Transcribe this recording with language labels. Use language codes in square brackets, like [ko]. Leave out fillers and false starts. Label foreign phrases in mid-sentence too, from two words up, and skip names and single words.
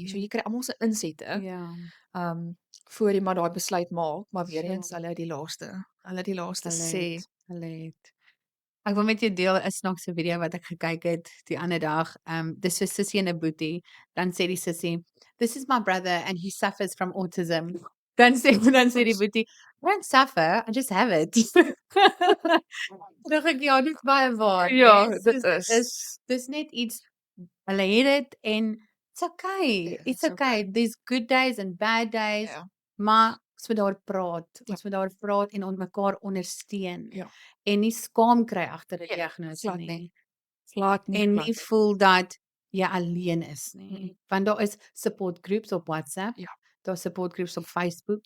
[af] So Mhm. jy kry almal se insette, Ja. voor jy maar daai besluit maak, maar weer Sure. eens hulle het die laaste sê. Hulle het. Ek wil met jou deel 'n snaakse video wat ek gekyk het die ander dag. Dis so sussie en 'n boetie. Dan sê die sussie, [en] "This is my brother and he suffers from autism." [af] Dan sê die boetie, [en] "I don't suffer, I just have it." [af] Dink ek ja, dis baie waar. Ja, Yes, dit is. dis net iets hulle het dit en [en] it's okay. [af] Ja, It's [en] it's okay. [af] okay. [en] There's good days and bad days. [af] Ja. Maar ons moet daar praat. Ja. Ons moet daar praat en mekaar ondersteun. Ja. En nie skaam kry agter 'n Nee, diagnose glad nie. nie. Glad nie, En glad nie nie. voel dat jy alleen is nie. Mhm. Want daar is [en] support groups [af] op WhatsApp. Ja. Daar's [en] support groups [af] op Facebook.